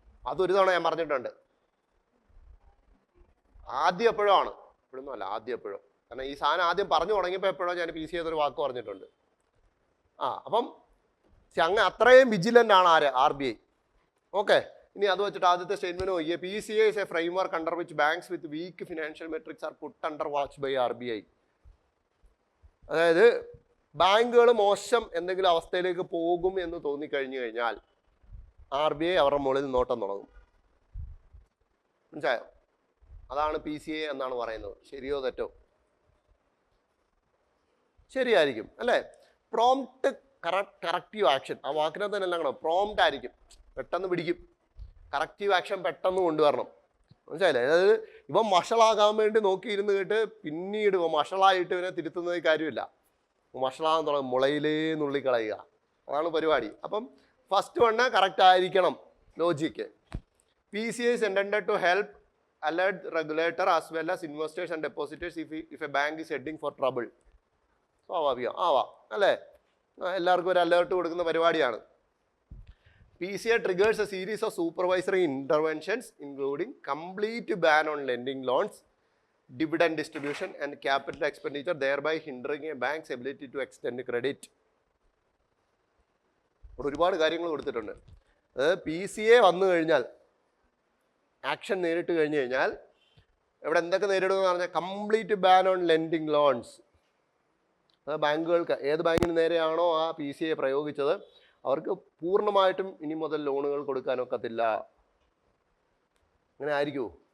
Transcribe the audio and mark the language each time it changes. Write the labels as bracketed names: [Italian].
[Malayalam] അതൊരു തവണ ഞാൻ പറഞ്ഞിട്ടുണ്ട്. ആദ്യം എപ്പോഴും ആണ്, ഇപ്പോഴൊന്നും അല്ല, ആദ്യം എപ്പോഴും. കാരണം ഈ സാധനം ആദ്യം പറഞ്ഞു തുടങ്ങിയപ്പോൾ എപ്പോഴോ ഞാൻ PCA ചെയ്തൊരു വാക്ക് പറഞ്ഞിട്ടുണ്ട്. അപ്പം അങ്ങ് അത്രയും വിജിലൻ്റ് ആണ് RBI. ഓക്കെ, ഇനി അത് വെച്ചിട്ട് ആദ്യത്തെ സ്റ്റേറ്റ്മെന്റ് നോക്കിയേ. [English] PCA is a framework under which banks with weak financial metrics are put under watch by RBI. [Malayalam] അതായത് ബാങ്കുകൾ മോശം എന്തെങ്കിലും അവസ്ഥയിലേക്ക് പോകും എന്ന് തോന്നിക്കഴിഞ്ഞു കഴിഞ്ഞാൽ RBI അവരുടെ മുകളിൽ നോട്ടം തുടങ്ങും. മനസ്സിലായോ? അതാണ് PCA എന്നാണ് പറയുന്നത്. ശരിയോ തെറ്റോ? ശരിയായിരിക്കും അല്ലേ? പ്രോംപ്റ്റ് കറക്റ്റീവ് ആക്ഷൻ, ആ വാക്കിനകത്ത് തന്നെ എല്ലാം കാണാം. പ്രോംപ്റ്റ് ആയിരിക്കും, പെട്ടെന്ന് പിടിക്കും. കറക്റ്റീവ് ആക്ഷൻ പെട്ടെന്ന് കൊണ്ടുവരണം. മനസ്സിലായില്ലേ? അതായത് ഇവൻ മഷളാകാൻ വേണ്ടി നോക്കിയിരുന്ന് കേട്ട് പിന്നീട് ഇവ മഷളായിട്ട് ഇവനെ തിരുത്തുന്നത് കാര്യമില്ല. മഷളാകാൻ തുടങ്ങും, മുളയിലേ നുള്ളിക്കളയുക, അതാണ് പരിപാടി. അപ്പം ഫസ്റ്റ് വണ്ണ് കറക്റ്റ് ആയിരിക്കണം logic. [English] PCA is intended to help alert regulator as well as investors and depositors if a bank is heading for trouble. [Malayalam] സ്വാഭാവികം അല്ലേ? എല്ലാവർക്കും ഒരു അലേർട്ട് കൊടുക്കുന്ന പരിപാടിയാണ്. [English] PCA triggers a series of supervisory interventions including complete ban on lending loans, dividend distribution and capital expenditure, thereby hindering a bank's ability to extend credit. [Malayalam] ഒരുപാട് കാര്യങ്ങൾ കൊടുത്തിട്ടുണ്ട്. PCA വന്നു കഴിഞ്ഞാൽ, ആക്ഷൻ നേരിട്ട് കഴിഞ്ഞു കഴിഞ്ഞാൽ ഇവിടെ എന്തൊക്കെ നേരിടുമെന്ന് പറഞ്ഞാൽ [English] Complete ban on lending loans. [Malayalam] ബാങ്കുകൾക്ക്, ഏത് ബാങ്കിന് നേരെയാണോ ആ PCA പ്രയോഗിച്ചത് അവർക്ക് പൂർണ്ണമായിട്ടും ഇനി മുതൽ ലോണുകൾ കൊടുക്കാനൊക്കത്തില്ല. അങ്ങനെ ആയിരിക്കുമോ?